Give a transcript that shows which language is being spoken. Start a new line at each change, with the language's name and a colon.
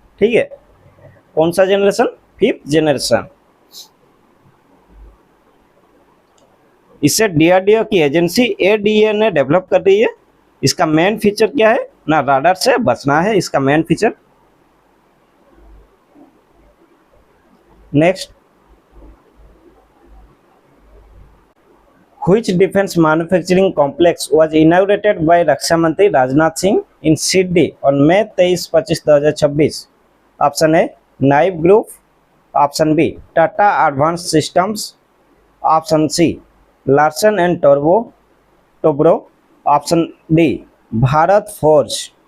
Hindi: ठीक है, कौन सा जनरेशन? 5th generation. इसे डीआरडीओ की एजेंसी एडीए ने डेवलप कर रही है। इसका मेन फीचर क्या है? ना राडार से बचना है इसका main feature.
English: Next, which defense manufacturing complex was inaugurated by रक्षा मंत्री Rajnath Singh in Sydney on May 23-25-2026? Option A NIBE group, option B Tata advance systems, option C Larsen and Toubro, option D Bharat Forge.